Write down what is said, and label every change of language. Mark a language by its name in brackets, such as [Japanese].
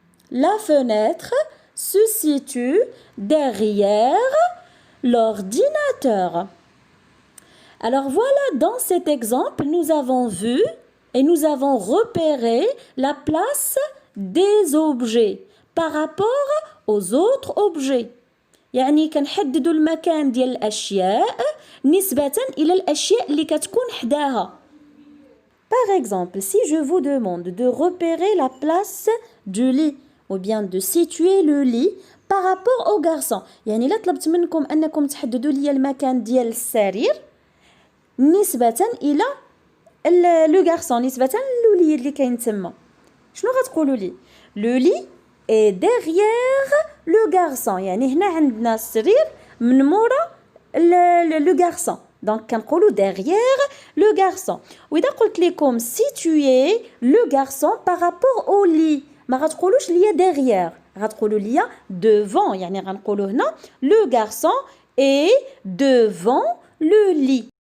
[French] La fenêtre se situe derrière l'ordinateur. Alors voilà, dans cet exemple, nous avons vu et nous avons repéré la place des objets par rapport aux autres objets. [Arabic] يعني كنحددوا المكان ديال الأشياء نسبة إلى الأشياء اللي كتكون حداها. [French] Par exemple, si je vous demande de repérer la place du lit ou bien de situer le lit par rapport au garçon, يعني إلا طلبت منكم أنكم تحددوا لي المكان ديال السرير نسبة إلى لو غارسون، نسبة للوليد اللي كاين تما، شنو غتقولوا لي؟ لو لي est derrière le garçon. [Arabic] يعني هنا عندنا السرير من مورا le garçon. [French] Donc كنقولوا derrière le garçon. وإذا قلت لكم situer le garçon par rapport au lit ما غتقولوش ليا derrière، غتقولوا ليا devant. [Arabic] يعني غنقولوا هنا le garçon est devant le lit.